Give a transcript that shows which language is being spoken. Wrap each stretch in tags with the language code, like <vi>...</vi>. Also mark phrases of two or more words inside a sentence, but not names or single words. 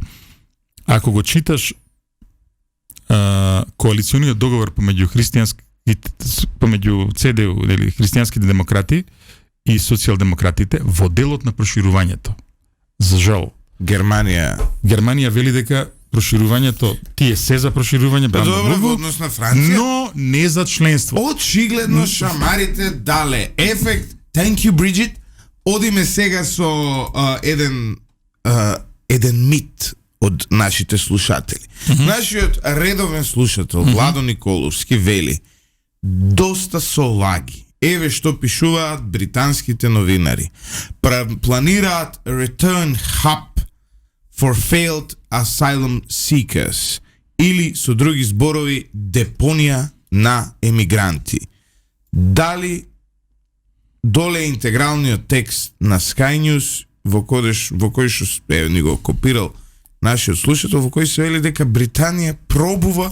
<mk>Ако го читаш коалициониот договор помеѓу ЦДУ или христијанските демократи и социјалдемократите во делот на проширувањето. За жал, Германија вели дека проширувањето, тие се за проширување, добро во однос на Франција, но не за членство. Очигледно шамарите дале ефект.</mk> <en>Thank you, Bridget.</en> <mk>Одиме сега со еден мит од нашите слушатели. Нашиот редовен слушател Владо Николовски вели: доста со лаги. Еве што пишуваат британските новинари.</mk> <en>Планираат return hub for failed asylum seekers,</en> <mk>или со други зборови депонија на емигранти. Дали доле интегралниот текст на Sky News во кој што ни го копирал нашиот слушател, во кој се вели дека Британија пробува</mk>